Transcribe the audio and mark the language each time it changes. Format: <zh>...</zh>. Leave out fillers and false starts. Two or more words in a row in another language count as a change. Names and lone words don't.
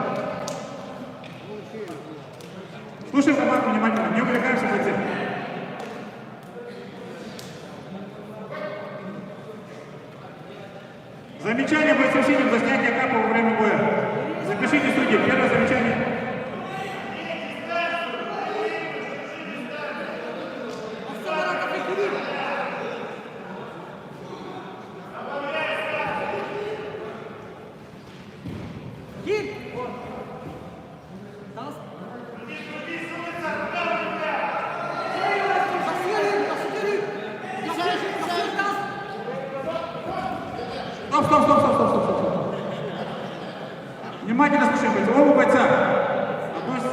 <ru>Слушай команду внимательно. Не увлекаемся в эти. Замечание бойцов синим за снятие капа во время боя. Запишите, судьи. Первое замечание. Гир! Тас. Засвери! Тас! Стоп. Внимательно слушаем бойцов. Оба бойца относятся.</ru>